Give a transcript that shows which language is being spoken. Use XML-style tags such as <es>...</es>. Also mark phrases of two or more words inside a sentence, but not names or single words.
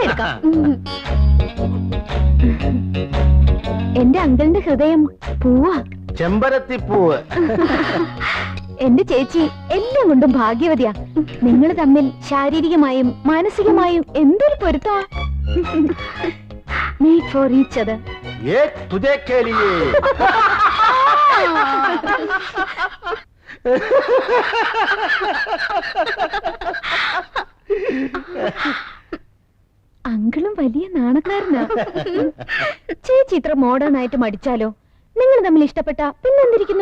<ml>എന്റെ അങ്കിളിന്റെ ഹൃദയം പൂവാ, ചെമ്പരത്തിപ്പൂവ്. എന്റെ ചേച്ചി എല്ലാം കൊണ്ടും ഭാഗ്യവതിയാ. നിങ്ങൾ തമ്മിൽ ശാരീരികമായും മാനസികമായും എന്തൊരു പൊരുത്താ.</ml> <en>Made for each other.</en> <hi>ये तुझे के लिए.</hi> <ml>അങ്കിളും വലിയ നാണക്കാരനാ. ചേച്ചി ഇത്ര മോഡേൺ ആയിട്ട് മടിച്ചാലോ? നിങ്ങൾ തമ്മിൽ ഇഷ്ടപ്പെട്ട പിന്നെന്തിരിക്കുന്നു?</ml>